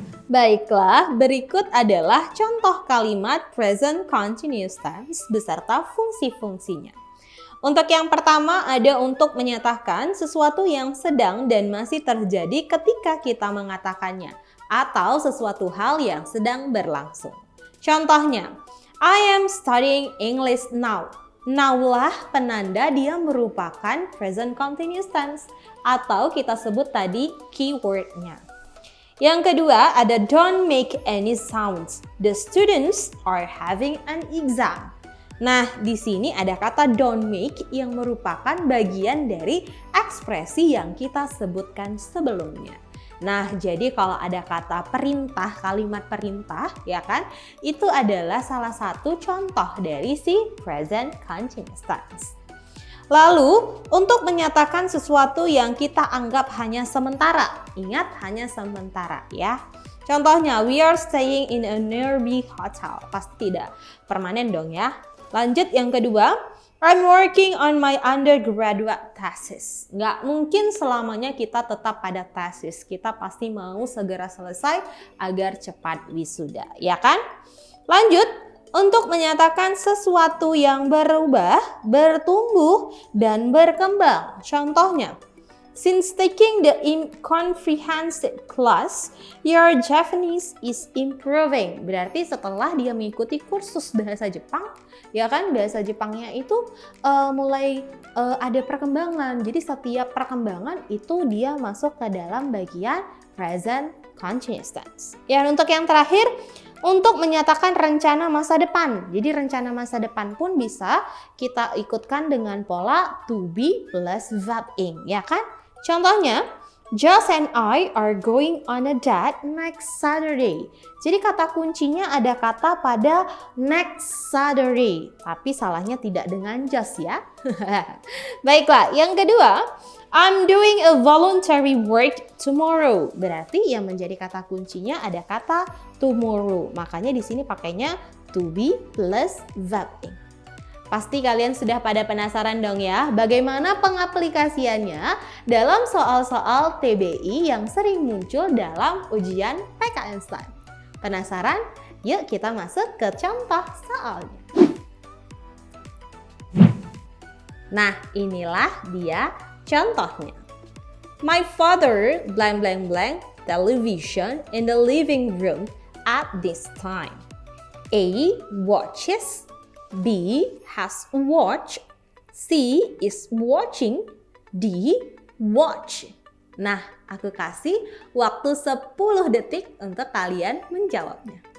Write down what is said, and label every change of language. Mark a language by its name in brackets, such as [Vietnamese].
[Indonesian] Baiklah, berikut adalah contoh kalimat present continuous tense beserta fungsi-fungsinya. Untuk yang pertama ada untuk menyatakan sesuatu yang sedang dan masih terjadi ketika kita mengatakannya, atau sesuatu hal yang sedang berlangsung. Contohnya, [English] I am studying English now. [Indonesian] Now-lah penanda dia merupakan present continuous tense, atau kita sebut tadi keywordnya. Yang kedua ada [English] don't make any sounds. The students are having an exam. [Indonesian] Nah, di sini ada kata don't make yang merupakan bagian dari ekspresi yang kita sebutkan sebelumnya. Nah, jadi kalau ada kata perintah, kalimat perintah, ya kan? Itu adalah salah satu contoh dari si present continuous tense. Lalu, untuk menyatakan sesuatu yang kita anggap hanya sementara. Ingat, hanya sementara ya. Contohnya, [English] we are staying in a nearby hotel. [Indonesian] Pasti tidak permanen dong ya. Lanjut yang kedua, [English] I'm working on my undergraduate thesis. [Indonesian] Nggak mungkin selamanya kita tetap pada thesis. Kita pasti mau segera selesai agar cepat wisuda, ya kan? Lanjut, untuk menyatakan sesuatu yang berubah, bertumbuh, dan berkembang. Contohnya, [English] since taking the comprehensive class, your Japanese is improving. [Indonesian] Berarti setelah dia mengikuti kursus bahasa Jepang, ya kan, bahasa Jepangnya itu mulai ada perkembangan. Jadi setiap perkembangan itu dia masuk ke dalam bagian present continuous tense. Ya, untuk yang terakhir, untuk menyatakan rencana masa depan. Jadi rencana masa depan pun bisa kita ikutkan dengan pola to be plus verb ing, ya kan? Contohnya, [English] Josh and I are going on a date next Saturday. [Indonesian] Jadi kata kuncinya ada kata pada next Saturday. Tapi salahnya tidak dengan Josh ya. Baiklah, yang kedua, [English] I'm doing a voluntary work tomorrow. [Indonesian] Berarti yang menjadi kata kuncinya ada kata tomorrow. Makanya di sini pakainya to be plus verb ing. Pasti kalian sudah pada penasaran dong ya, bagaimana pengaplikasiannya dalam soal-soal TBI yang sering muncul dalam ujian PKN STAN. Penasaran? Yuk kita masuk ke contoh soalnya. Nah, inilah dia contohnya. [English] My father blank blank blank television in the living room at this time. A watches, B has watch, C is watching, D watch. [Indonesian] Nah, aku kasih waktu 10 detik untuk kalian menjawabnya.